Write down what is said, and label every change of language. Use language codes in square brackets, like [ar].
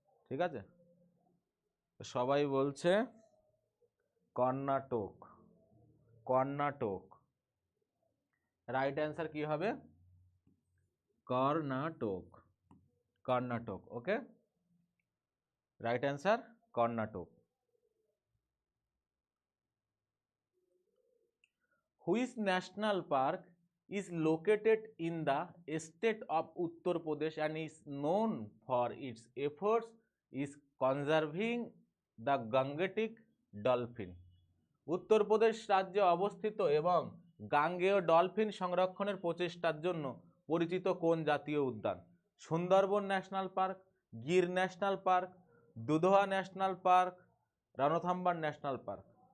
[bn] ঠিক আছে, সবাই বলছে কর্ণাটক। কর্ণাটক রাইট অ্যান্সার কি হবে? কর্ণাটক। কর্ণাটক, ওকে, right answer Karnataka. [en] Which national park is located in the state of Uttar Pradesh and is known for its efforts is conserving the Gangetic dolphin? [bn] Uttar Pradesh রাজ্যে অবস্থিত এবং গাঙ্গেয় ডলফিন সংরক্ষণের প্রচেষ্টার জন্য পরিচিত কোন জাতীয় উদ্যান? Sundarban national park, Gir national park, Dudhwa national park, রণথাম্বার national park.